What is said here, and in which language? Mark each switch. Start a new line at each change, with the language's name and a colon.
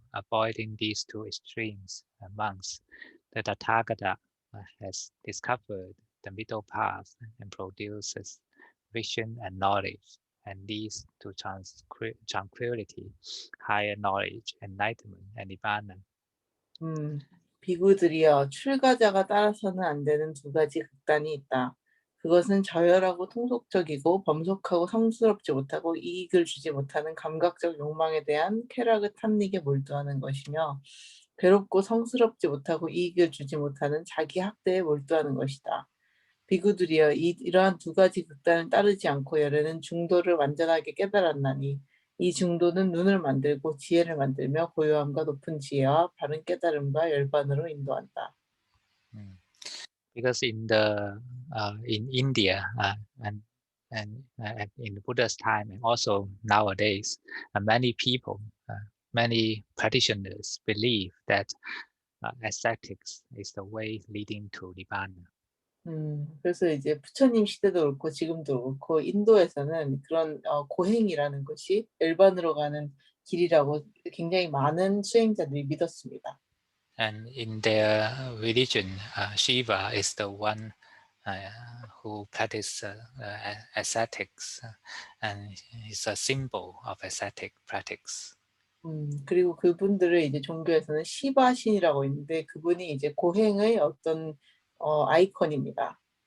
English: Avoiding these two extremes, monks, the Tathagata has discovered the middle path and produces vision and knowledge, and leads to tranquility, higher knowledge, enlightenment, and nibbana.
Korean: 비구들이여, 출가자가 따라서는 안 되는 2가지 극단이 있다. 그것은 저열하고 통속적이고 범속하고 성스럽지 못하고 이익을 주지 못하는 감각적 욕망에 대한 쾌락의 탐닉에 몰두하는 것이며, 괴롭고 성스럽지 못하고 이익을 주지 못하는 자기 학대에 몰두하는 것이다. 비구들이여, 이러한 2가지 극단을 따르지 않고 열에는 중도를 완전하게 깨달았나니, 이 중도는 눈을 만들고 지혜를 만들며 고요함과 높은 지혜와 바른 깨달음과 열반으로 인도한다.
English: Because in India and in the Buddha's time, and also nowadays, many people, many practitioners believe that ascetics is the way leading to nibbana.
Korean: 그래서 이제 부처님 시대도 그렇고 지금도 그렇고 인도에서는 그런 고행이라는 것이 열반으로 가는 길이라고 굉장히 많은 수행자들이 믿었습니다.
English: And in their religion, Shiva is the one who practices ascetics, and is a symbol of ascetic practice.
Korean: 그리고 그분들의 이제 종교에서는 시바 신이라고 있는데, 그분이 이제 고행의 어떤 아이콘입니다.